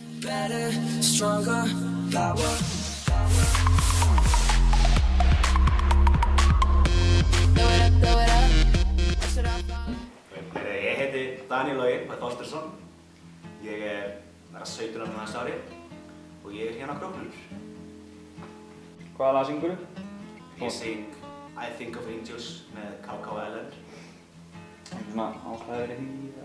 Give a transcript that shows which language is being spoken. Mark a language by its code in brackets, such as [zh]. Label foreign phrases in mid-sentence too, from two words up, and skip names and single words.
[en] better, stronger, power. Throw it up. That's what I found. [is] Ég heiti Daníel Logi Þorsteinsson. Ég verða 17 ára næsta ári og ég hérna á Króknum. Hvaða lag syngurðu? Ég syng I Think of Angels með KKLN. Einhver svona ástæða verið því eða?